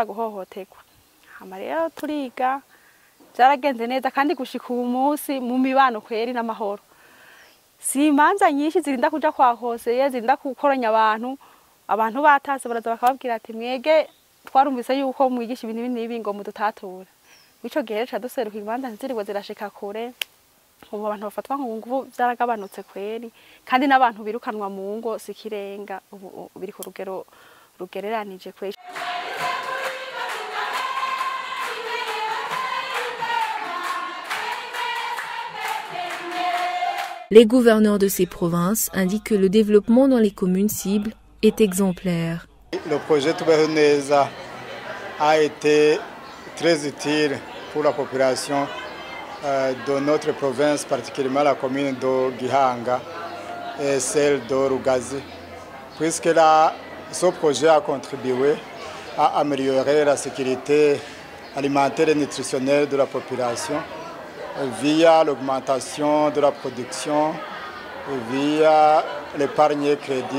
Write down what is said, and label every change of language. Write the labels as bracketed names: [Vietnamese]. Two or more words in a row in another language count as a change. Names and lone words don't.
[Rundi] guhohoterwa hama rero turiga byaragenze neza kandi gushika ubu munsi mu mibano kweri n'amahoro si imanza nyinshi zirinda kuja kwa hose zirinda gukoranya abantu batase baraza bakababwira ati mwege twarumvise yuko mwigisha ibintu nibi ngo mudutatura bico gihe ca duseruka imanza nziriwe zirashika kure ubu abantu bafatwa nk'ubungubu byaragabanutse kweri kandi n'abantu birukanwa mu ngo sikirenga ubu biri ku rugero rugereranije kweri. [French] Les gouverneurs de ces provinces indiquent que le développement dans les communes cibles est exemplaire. Le projet Tubeho-Neza a été très utile pour la population de notre province, particulièrement la commune de Gihanga et celle de Rugazi, puisque ce projet a contribué à améliorer la sécurité alimentaire et nutritionnelle de la population via l'augmentation de la production, via l'épargne et crédit.